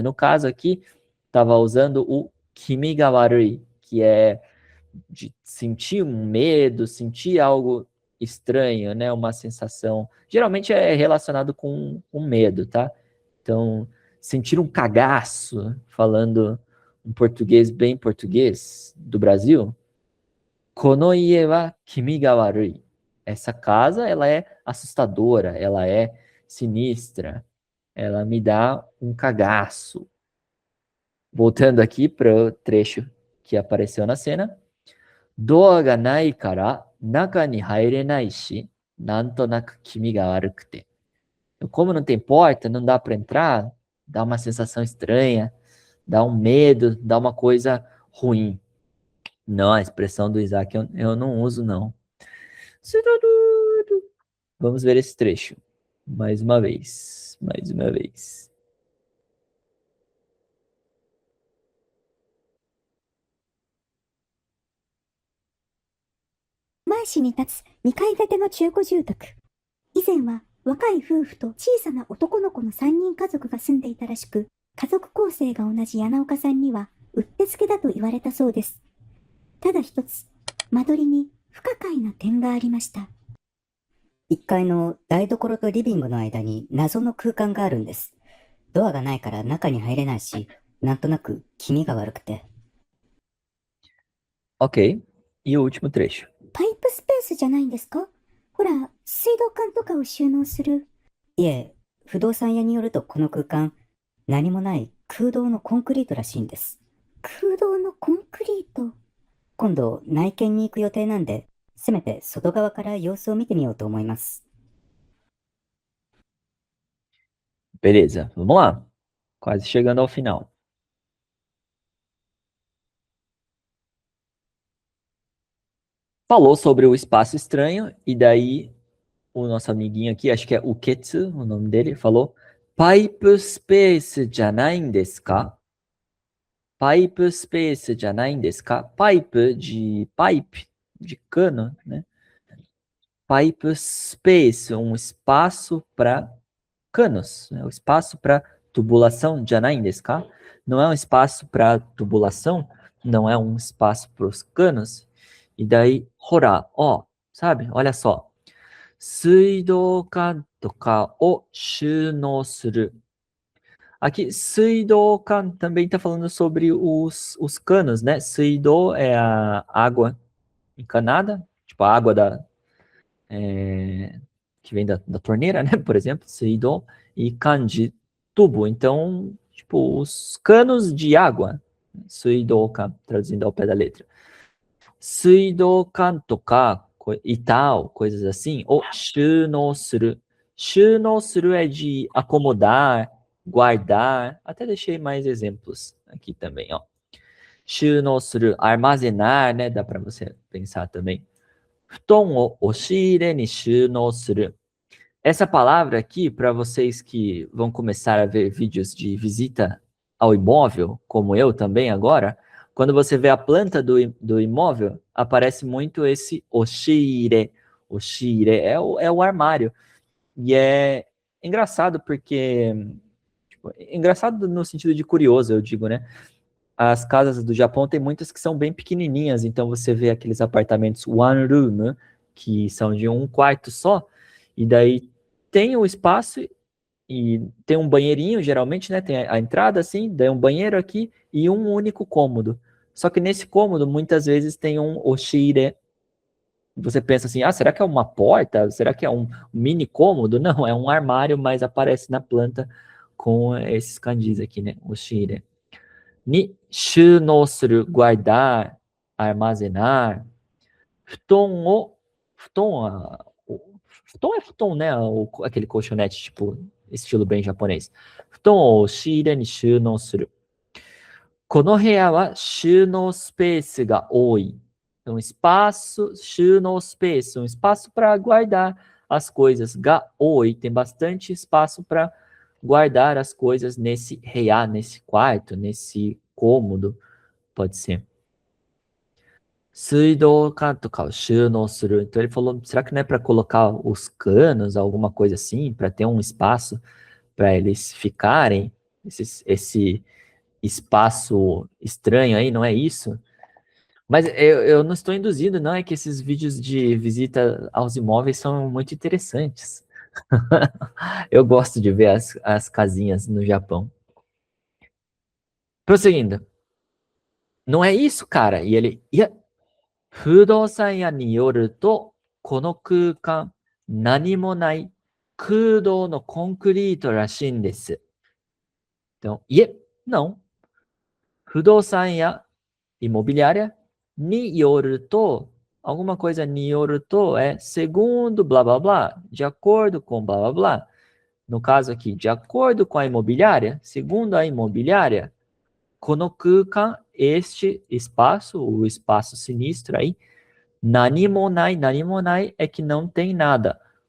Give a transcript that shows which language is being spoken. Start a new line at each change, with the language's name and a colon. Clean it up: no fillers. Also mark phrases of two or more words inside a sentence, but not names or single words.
Portuguese: No caso aqui, estava usando o
Japanese: 気味が悪い,
Portuguese: que é de sentir um medo, sentir algo estranho, né? Uma sensação. Geralmente é relacionado com medo, tá? Então, sentir um cagaço, falando um português bem português do Brasil.
Japanese: この家は気味が悪い.
Portuguese: Essa casa, ela é assustadora, ela é sinistra, ela me dá um cagaço. Voltando aqui para o trecho que apareceu na cena.
Japanese: ドアがないから中に入れないし、なんとなく気味が悪くて.
Portuguese: Como não tem porta, não dá para entrar, dá uma sensação estranha, dá um medo, dá uma coisa ruim. Não, a expressão do Isaac eu não uso, não. Vamos ver esse trecho. Mais uma vez. Mais uma vez.
Japanese: 狛江市に立つ2階建ての中古住宅。以前は若い夫婦と小さな男の子の3人家族が住んでいたらしく、家族構成が同じ柳岡さんにはうってつけだと言われたそうです。ただ一つ、間取りに不可解な点がありました。 1階の台所とリビングの間に謎の空間があるんです。ドアがないから中に入れないし、なんとなく気味が悪くて。
English: Ok.
Portuguese: E o último trecho.
Japanese: パイプスペースじゃないんですか？ほら、水道管とかを収納する。いえ、不動産屋によるとこの空間、何もない空洞のコンクリートらしいんです。空洞のコンクリート。今度内見に行く予定なんで、せめて外側から様子を見てみようと思います。
Portuguese: Beleza, vamos lá. Quase chegando ao final. Falou sobre o espaço estranho, e daí o nosso amiguinho aqui, acho que é Uketsu, o nome dele, falou:
Japanese: パイプスペースじゃないんですか? パイプスペースじゃないんですか?
Portuguese: Pipe de pipe, de cano, né?
Japanese: パイプスペース,
Portuguese: um espaço para canos, né? O espaço para tubulação,
Japanese: じゃないんですか?
Portuguese: Não é um espaço para tubulação, não é um espaço para os canos. E daí, hora, ó, sabe? Olha só.
Japanese: 水道管とかを収納する.
Portuguese: Aqui, suidoukan também está falando sobre os canos, né? Suidou é a água encanada, tipo a água que vem da torneira, né? Por exemplo, suidou, e kanji, tubo. Então, tipo, os canos de água. Suidoukan, traduzindo ao pé da letra.
Japanese: suidokan とか、板,
Portuguese: coisas assim, ou
Japanese: 収納する. 収納する
Portuguese: é de acomodar, guardar. Até deixei mais exemplos aqui também, ó.
Japanese: 収納する,
Portuguese: armazenar, né? Dá para você pensar também.
Japanese: 布団を押し入れに収納する.
Portuguese: Essa palavra aqui, para vocês que vão começar a ver vídeos de visita ao imóvel, como eu também agora, quando você vê a planta do imóvel, aparece muito esse oshire. Oshire é o armário. E é engraçado porque... Tipo, engraçado no sentido de curioso, eu digo, né? As casas do Japão tem muitas que são bem pequenininhas, então você vê aqueles apartamentos
English: one room,
Portuguese: né, que são de um quarto só, e daí tem o espaço e tem um banheirinho, geralmente, né? Tem a entrada assim, daí um banheiro aqui e um único cômodo. Só que nesse cômodo, muitas vezes tem um oshire. Você pensa assim, ah, será que é uma porta? Será que é um mini cômodo? Não, é um armário, mas aparece na planta com esses kanjis aqui, né? Oshire.
Japanese: に収納する, guardar, armazenar. 布団を...
Portuguese: Futon, futon é futon, né? Aquele colchonete, tipo, estilo bem japonês.
Japanese: 布団を押し入れに収納する. この部屋は収納スペースが多い.
Portuguese: Um espaço,
Japanese: 収納スペース,
Portuguese: um espaço para guardar as coisas.
Japanese: が多い,
Portuguese: tem bastante espaço para guardar as coisas nesse heya, nesse quarto, nesse cômodo, pode ser.
Japanese: 水道管とかを収納する.
Portuguese: Então ele falou, será que não é para colocar os canos, alguma coisa assim, para ter um espaço para eles ficarem? Esse espaço estranho aí, não é isso? Mas eu não estou induzindo, não, é que esses vídeos de visita aos imóveis são muito interessantes. Eu gosto de ver as casinhas no Japão. Prosseguindo. Não é isso, cara. E ele...
Japanese: 不動産屋によると、この空間、何もない空洞のコンクリートらしいんです。
Portuguese: Então, não.
Japanese: 不動産屋 imobiliária, によると,
Portuguese: alguma coisa
Japanese: によると
Portuguese: é segundo blá blá blá, de acordo com blá blá blá. No caso aqui, de acordo com a imobiliária, segundo a imobiliária, konokukan, este espaço, o espaço sinistro aí, nanimonai é que não tem nada.